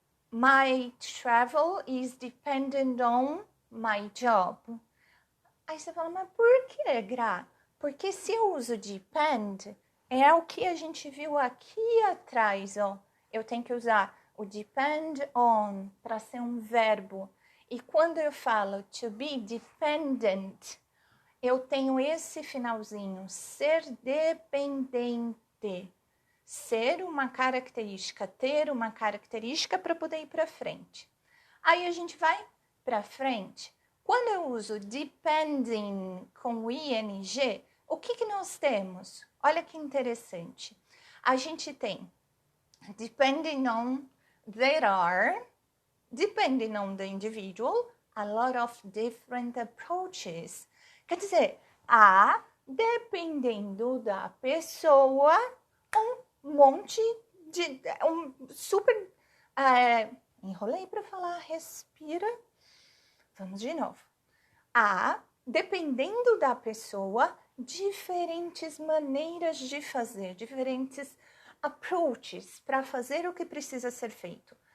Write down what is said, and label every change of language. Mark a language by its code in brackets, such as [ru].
[en] My travel is dependent on my job. [pt] Aí você fala, mas por que, Gra? Porque se eu uso depend, é o que a gente viu aqui atrás, ó. Eu tenho que usar o depend on para ser um verbo. E quando eu falo to be dependent, eu tenho esse finalzinho, ser dependente. Ser uma característica, ter uma característica para poder ir para frente. Aí a gente vai para frente. Quando eu uso depending com ing, o que nós temos? Olha que interessante. A gente tem [en] depending on, there are, depending on the individual, a lot of different approaches. [pt] Quer dizer, há, dependendo da pessoa, um monte de... super... enrolei para falar, respira. Vamos de novo. Há, dependendo da pessoa, diferentes maneiras de fazer, diferentes approaches para fazer o que precisa ser feito.